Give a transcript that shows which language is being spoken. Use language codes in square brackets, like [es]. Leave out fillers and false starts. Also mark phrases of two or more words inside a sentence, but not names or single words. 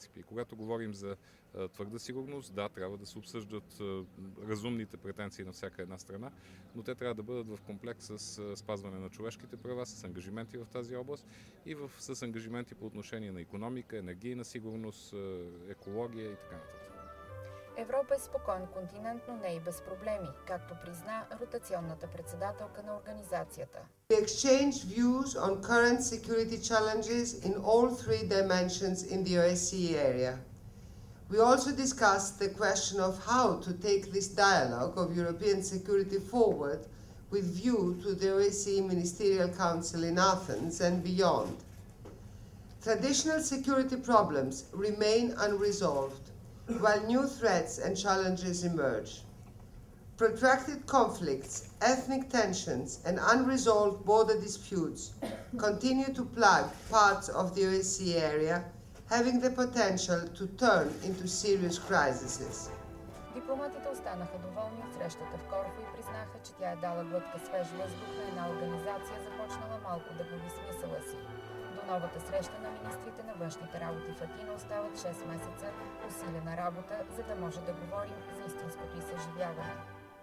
[bg] И когато говорим за твърда сигурност, да, трябва да се обсъждат разумните претенции на всяка една страна, но те трябва да бъдат в комплект с спазване на човешките права, с ангажименти в тази област и с ангажименти по отношение на икономика, енергийна сигурност, екология и така нататък. Европа е спокоен континент, но не и без проблеми, както призна ротационната председателка на организацията. [en] We exchange views on current security challenges in all three dimensions in the OSCE area. We also discussed the question of how to take this dialogue of European security forward with view to the OSCE Ministerial Council in Athens and beyond. Traditional security problems remain unresolved, while new threats and challenges emerge. Protracted conflicts, ethnic tensions, and unresolved border disputes continue to plague parts of the OSCE area, having the potential to turn into serious crises. [bg] Дипломатите останаха доволни от срещата в Корфу и признаха, че тя е дала глътка свеж въздух на една организация, започнала малко да губи смисъла си. До новата среща на министрите на външните работи в Атина остават 6 месеца усилена работа, за да може да говорим за истинското й съживяване.